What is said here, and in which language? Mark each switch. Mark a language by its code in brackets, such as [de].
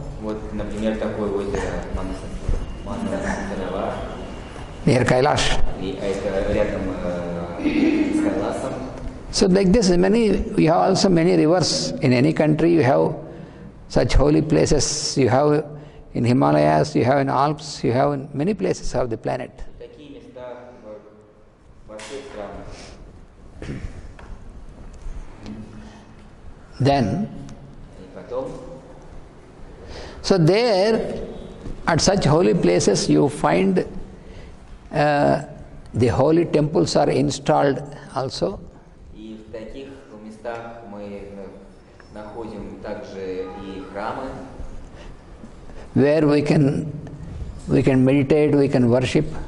[ru] Вот, например, такое озеро Манасарова, [en] Near Kailash. [ru] и это рядом с Кайласом. [en] So like this, we have also many rivers. In any country you have such holy places. You have in Himalayas, you have in Alps, you have in many places of the planet. [ru] Такие места во всех странах. [en] Then, [ru] И потом, [en] so there, at such holy places you find the holy temples are installed also. [ru] и в таких местах мы находим также и храмы, [en] Where we can meditate, we can worship.